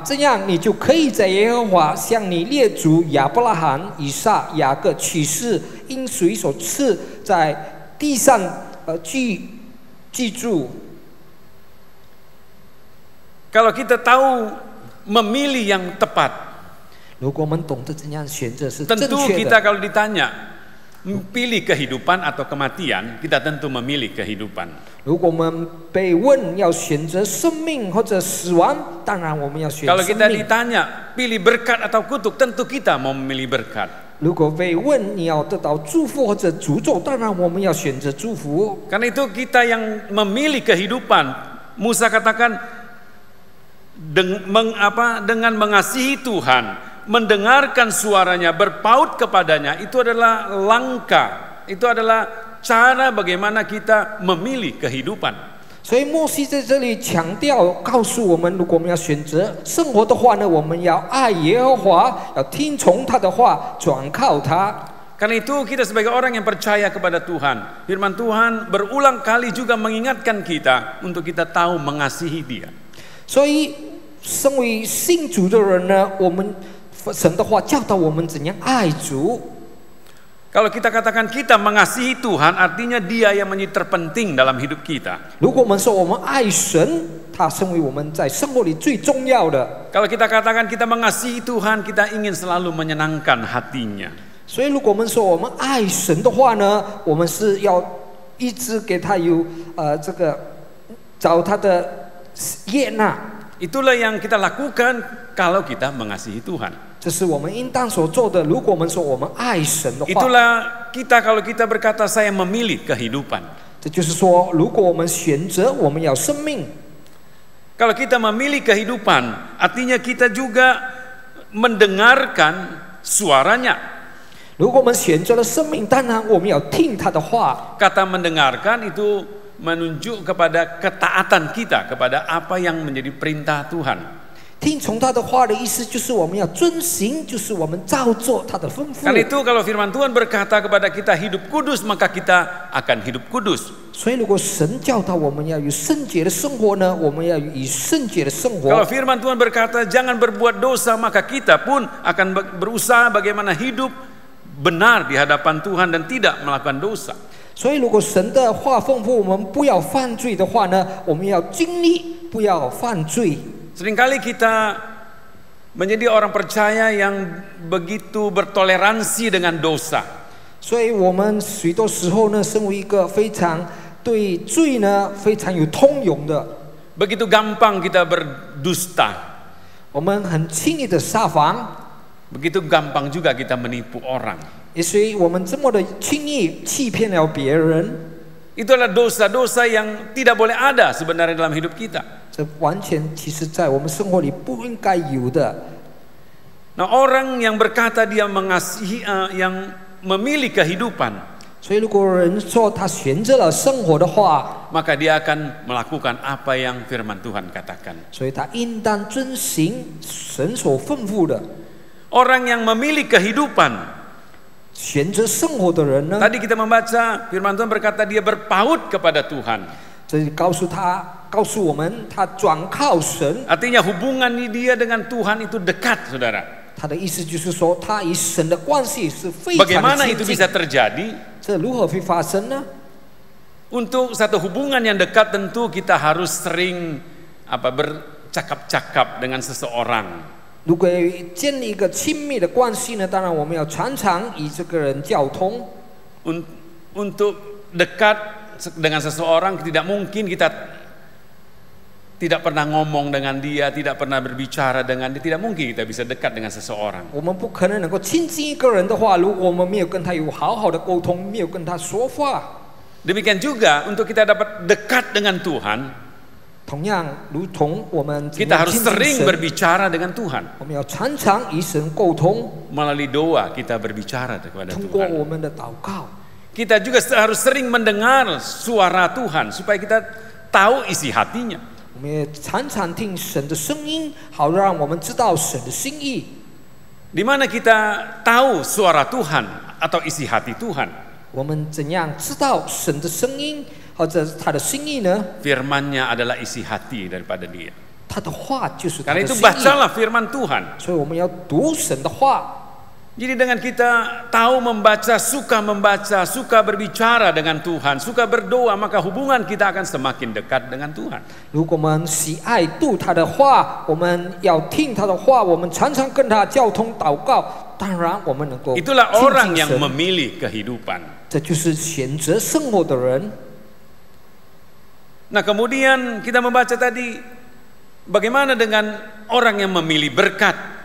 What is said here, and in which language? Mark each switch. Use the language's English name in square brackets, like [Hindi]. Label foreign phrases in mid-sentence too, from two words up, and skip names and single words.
[Chinese] 这样你就可以在耶和华向你列祖亚伯拉罕、以撒、雅各起誓应许所赐在地上记住。 [Indonesian] Kalau kita tahu memilih yang tepat, [Chinese] 如果我们懂得怎样选择是正 [Indonesian] tentu [Chinese] 确 [Indonesian] kita [Chinese] 的， [Indonesian] kalau ditanya pilih kehidupan atau kematian, kita tentu memilih kehidupan. [Chinese] 如果我们被问要选择生命或者死亡，当然我们要选 [Indonesian] Kalau [Chinese] 生 [Indonesian] kita [Chinese] 命。 [Indonesian] ditanya pilih berkat atau kutuk, tentu kita mau memilih berkat. [Chinese] 如果被问你要得到祝福或者诅咒，当然我们要选择祝福。 [Indonesian] Karena itu kita yang memilih kehidupan. Musa katakan dengan mengasihi Tuhan, mendengarkan suaranya, berpaut kepadanya, itu adalah langkah, itu adalah cara bagaimana kita memilih kehidupan. [Chinese] 所以摩西在这里强调，告诉我们，如果我们要选择生活的话呢，我们要爱耶和华，要听从他的话，转靠他。 [Indonesian] Karena itu kita sebagai orang yang percaya kepada Tuhan, firman Tuhan berulang kali juga mengingatkan kita untuk kita tahu mengasihi Dia. [Chinese] 所以，身为信主的人呢，我们神的话教导我们怎样爱主。 [Indonesian] Kalau kita katakan kita mengasihi Tuhan, artinya Dia yang menjadi terpenting dalam hidup kita. [Chinese] 如果我们说我们爱神，他成为我们在生活里最重要的。 [Indonesian] Kalau kita katakan kita mengasihi Tuhan, kita ingin selalu menyenangkan hatinya. [Chinese] 所以，如果我们说我们爱神的话呢，我们是要一直给他有这个找他的悦纳。 [Indonesian] Itulah yang kita lakukan kalau kita mengasihi Tuhan. [Chinese] 这是我们应当所做的。如果我们说我们爱神的话， [Indonesian] Itulah kita kalau kita berkata saya memilih kehidupan. [Chinese] 这就是说，如果我们选择我们要生命， [Indonesian] Kalau kita memilih kehidupan, artinya kita juga mendengarkan suaranya. [Chinese] 如果我们选择了生命，当然我们要听他的话。 [Indonesian] Kata mendengarkan itu menunjuk kepada ketaatan kita kepada apa yang menjadi perintah Tuhan. [Chinese] 听从他的话的意思就是我们要遵行，就是我们照做他的吩咐。 [Indonesian] Karena itu kalau firman Tuhan berkata kepada kita hidup kudus, maka kita akan hidup kudus. [Chinese] 所以，如果神教导我们要有圣洁的生活呢，我们要以圣洁的生 [Indonesian] Kalau [Chinese] 活。 [Indonesian] firman Tuhan berkata jangan berbuat dosa, maka kita pun akan berusaha bagaimana hidup benar di hadapan Tuhan dan tidak melakukan dosa. [Chinese] 所以，如果神的话吩咐我们不要犯罪的话呢，我们要经历不要犯罪。 [Indonesian] Seringkali kita menjadi orang percaya yang begitu bertoleransi dengan dosa. [Chinese] 所以我们许多时候呢，身为一个非常对罪呢非常有通勇的， [Indonesian] Begitu gampang kita berdusta. [Chinese] 我们很轻易的撒谎， [Indonesian] Begitu gampang juga kita menipu orang. [Chinese] 也所以我们这么的轻易欺骗了别人， [Indonesian] Itu adalah dosa-dosa yang tidak boleh ada sebenarnya dalam hidup kita. [Chinese] 这完全其实在我们生活里不应该有的。 [Indonesian] Nah, orang yang berkata dia mengasihi, yang memilih kehidupan, [Chinese] 所以，如果人说他选择了生活的话， [Indonesian] maka dia akan melakukan apa yang firman Tuhan katakan. [Chinese] 所以他应当遵行神所吩咐的。 [Indonesian] Orang yang memilih kehidupan, [Chinese] 选择生活的人呢， [Indonesian] tadi kita membaca firman Tuhan berkata dia berpaut kepada Tuhan. [Chinese] 这里告诉我们，他转靠神。 [Indonesian] Artinya hubungan dia dengan Tuhan itu dekat, saudara. [Chinese] 他的意思就是说，他与神的关系是非常的 [Indonesian] Bagaimana [Chinese] 亲 [Indonesian] itu [Chinese] 近 [Indonesian] bisa。terjadi? [Chinese] 这如何会发生呢？ [Indonesian] Untuk satu hubungan yang dekat tentu kita harus sering bercakap-cakap dengan seseorang. [Chinese] 如果建立一个亲密的关系呢，当然我们要常常与这个人交通。 [Indonesian] Untuk dekat dengan seseorang tidak mungkin kita tidak pernah ngomong dengan dia, tidak pernah berbicara dengan dia, tidak mungkin kita bisa dekat dengan seseorang. [Chinese] 我们不可能能够亲近一个人的话，如果我们没有跟他有好好的沟通，没有跟他说话。 [Indonesian] Demikian juga untuk kita dapat dekat dengan Tuhan, [Chinese] 同样，如同我们 [Indonesian] kita harus sering berbicara dengan Tuhan. [Chinese] 我们要常常与神沟通， [Indonesian] Melalui doa kita berbicara kepada [Chinese] 通过 [Indonesian] Tuhan. [Chinese] 我们的祷告。 [Indonesian] Kita juga harus sering mendengar suara Tuhan supaya kita tahu isi hatinya. [Chinese] 我们也常常听神的声音，好让我们知道神的心意。 [Indonesian] Di mana kita tahu suara Tuhan atau isi hati Tuhan? [Chinese] 我们怎样知道神的声音或者他的心意呢？ [Indonesian] Firman-Nya adalah isi hati daripada Dia. [Chinese] 他的话就是他 [Indonesian] Karena [Chinese] 的 [Indonesian] itu [Chinese] 心意。 [Indonesian] bacalah firman Tuhan. [Chinese] 所以我们要读神的话。 [Indonesian] Jadi dengan kita tahu membaca, suka berbicara dengan Tuhan, suka berdoa, maka hubungan kita akan semakin dekat dengan Tuhan. [Chinese] 如果我们喜爱读他的话，我们要听他的话，我们常常跟他交通祷告，当然我们能够 [Indonesian] Itulah [Chinese] 亲 [Indonesian] orang [Chinese] 近 [Indonesian] yang [Chinese] 神。 [Indonesian] memilih kehidupan. [Chinese] 这就是选择生活的人。 [Indonesian] Nah kemudian kita membaca tadi, bagaimana dengan orang yang memilih berkat?